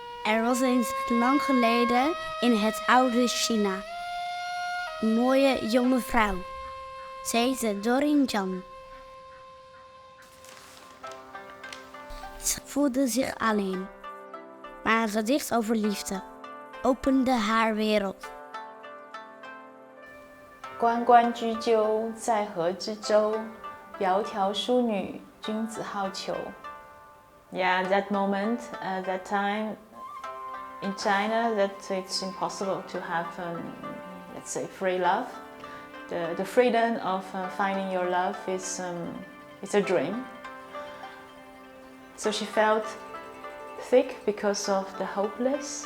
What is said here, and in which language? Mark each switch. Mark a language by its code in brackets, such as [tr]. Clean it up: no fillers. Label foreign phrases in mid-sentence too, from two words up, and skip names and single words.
[nl] Er was eens lang geleden in het oude China een mooie jonge vrouw. Ze heette Dorin Jan. Ze voelde zich alleen, maar het gedicht over liefde opende haar wereld. [zh] 关关雎鸠，在河之洲。窈窕淑女，君子好逑。 [en] Yeah, that moment, that time in China, that it's impossible to have, let's say, free love. The freedom of finding your love is it's a dream. So she felt sick because of the hopeless.